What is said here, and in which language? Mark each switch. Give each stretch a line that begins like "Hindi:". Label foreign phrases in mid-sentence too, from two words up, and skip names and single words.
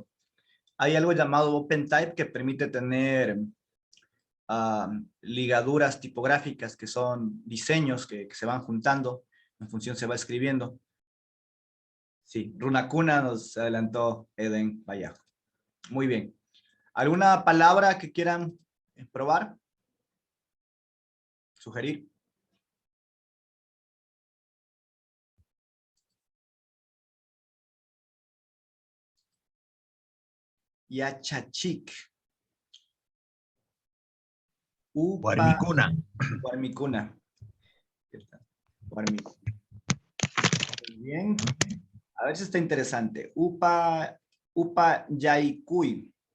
Spanish: Hay algo llamado OpenType que permite tener ligaduras tipográficas, que son diseños que se van juntando, en función se va escribiendo. Sí,
Quechua: runa cuna
Spanish: nos adelantó Eden Vallejo. Muy bien. ¿Alguna palabra que quieran probar? ¿Sugerir? Yachachik. Upa. Guarmicuna. Guarmicuna. Guarmicuna. Muy bien. A ver si está interesante.
Quechua: Upa Yaikui.